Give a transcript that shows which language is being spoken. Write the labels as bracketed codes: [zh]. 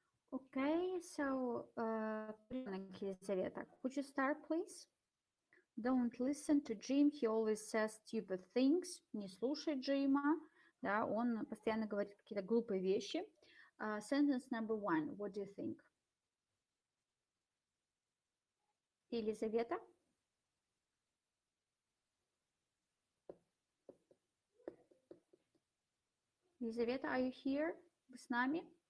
[en] Okay, so Елизавета, could you start, please? Don't listen to Jim, he always says stupid things. [ru] Не слушай Джима, да, он постоянно говорит какие-то глупые вещи. [en] Sentence number 1, what do you think? Елизавета? Елизавета, are you here? [ru] Вы с нами?